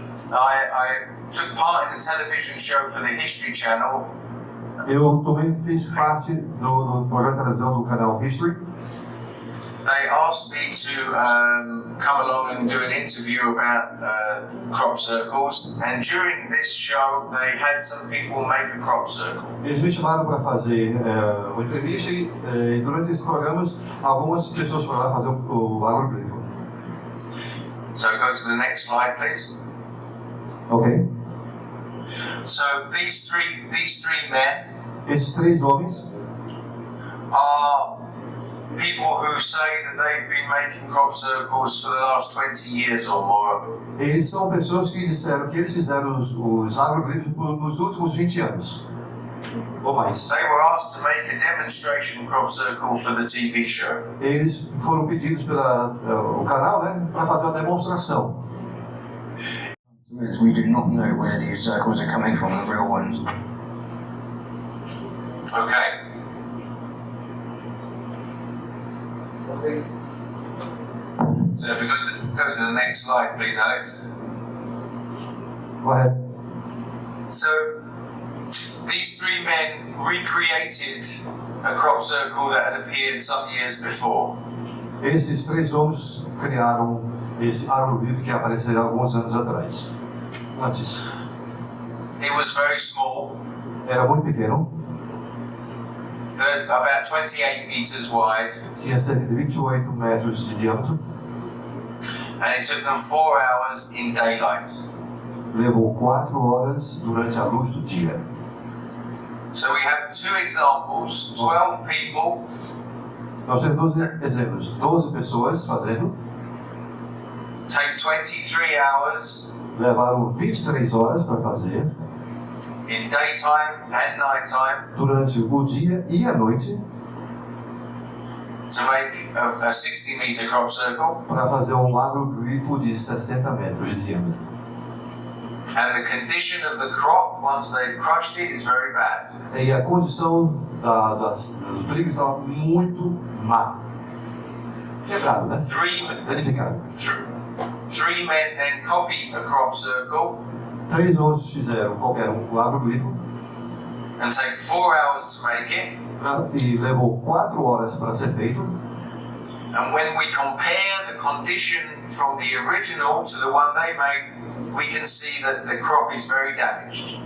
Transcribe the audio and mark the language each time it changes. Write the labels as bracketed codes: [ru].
[en] I took part in the television show for the History Channel. [pt] Eu também fiz parte do programa de televisão do canal History. [en] They asked me to come along and do an interview about crop circles, and during this show they had some people make a crop circle. [pt] Eles me chamaram para fazer uma entrevista e durante esses programas algumas pessoas foram lá fazer o agroglifo. [en] So go to the next slide, please. [pt] Ok? [en] So these three men [pt] Esses três homens [en] are people who say that they've been making crop circles for the last 20 years or more. [pt] eles são pessoas que disseram que eles fizeram os agroglifos nos últimos 20 anos ou mais. [en] They were asked to make a demonstration crop circle for the TV show. [pt] Eles foram pedidos pelo canal, né, para fazer uma demonstração. [en] We do not know where these circles are coming from, the real ones. Okay. So if we go to the next slide, please, Alex. Go ahead. So these three men recreated a crop circle that had appeared some years before. [pt] Esses três homens criaram esse agroglifo que apareceu alguns anos atrás. Antes. [en] It was very small. [pt] Era muito pequeno. [en] about 28 meters wide, [pt] tinha cerca de 28 metros de diâmetro, [en] and it took them 4 hours in daylight. [pt] levou 4 horas durante a luz do dia. [en] So we have two examples, 12 people [pt] Nós temos 12 exemplos, 12 pessoas fazendo, [en] take 23 hours [pt] levaram 23 horas para fazer, [en] in daytime and nighttime [pt] durante o dia e a noite, [en] to make a 60-meter crop circle, [pt] para fazer um agroglifo de 60 metros de diâmetro. [en] and the condition of the crop once they've crushed it is very bad. [pt] E a condição do trigo estava muito má. Quebrado, né? Danificado. [en] Three men then copied a crop circle [pt] 3 homens fizeram qualquer o agroglifo [en] and take 4 hours to make it. [pt] e levou 4 horas para ser feito. [en] And when we compare the condition from the original to the one they made, we can see that the crop is very damaged.